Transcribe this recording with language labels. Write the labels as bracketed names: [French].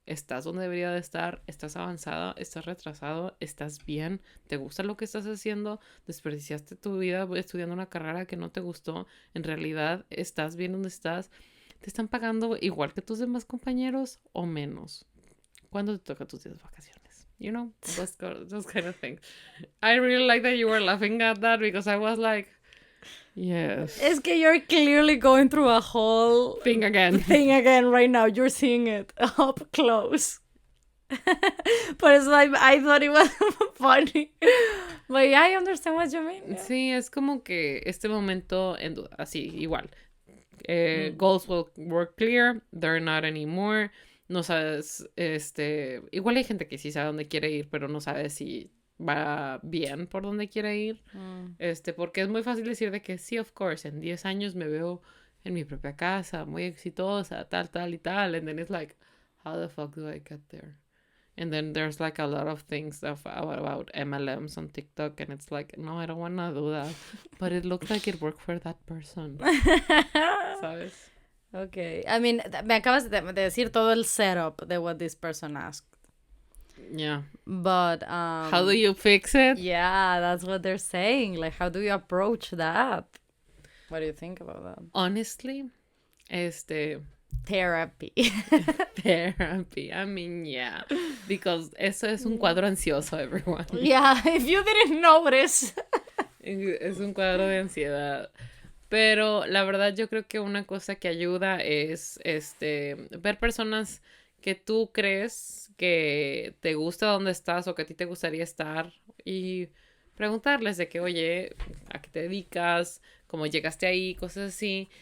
[Spanish] ¿Estás donde debería de estar? ¿Estás avanzada? ¿Estás retrasado? ¿Estás bien? ¿Te gusta lo que estás haciendo? ¿Desperdiciaste tu vida estudiando una carrera que no te gustó? ¿En realidad estás bien donde estás? ¿Te están pagando igual que tus demás compañeros o menos? ¿Cuándo te toca tus días de vacaciones? [English] You know, those kind of things. I really like that you were laughing at that because I was like, yes. [Spanish] Es que [English] you're clearly going through a whole Thing again. thing again right now. You're seeing it up close. [Spanish] Por eso [English] I thought it was funny. But yeah, I understand what you mean. [Spanish] Sí, es como que este momento en duda, así, igual. [English] Goals were clear, they're not anymore. [Spanish] No sabes, igual hay gente que sí sabe dónde quiere ir, pero no sabe si va bien por dónde quiere ir. Porque es muy fácil decir de que sí, [English] of course, [Spanish] en 10 años me veo en mi propia casa, muy exitosa, tal y tal. [English] And then it's like, how the fuck do I get there? And then there's like a lot of things about MLMs on TikTok, and it's like, no, I don't want to do that. But it looks like it worked for that person. [Spanish] ¿Sabes? [English] Okay. I mean, [Spanish] me acabas de decir todo el setup de [English] what this person asked. Yeah. But How do you fix it? yeah, that's what they're saying. Like, how do you approach that? What do you think about that? Honestly, Therapy. therapy. I mean, yeah. Because [Spanish] eso es un cuadro ansioso, [English] everyone. Yeah, if you didn't notice. [Spanish] Es un cuadro de ansiedad. Pero la verdad yo creo que una cosa que ayuda es ver personas que tú crees que te gusta donde estás o que a ti te gustaría estar y preguntarles de que, oye, ¿a qué te dedicas? ¿Cómo llegaste ahí? Cosas así.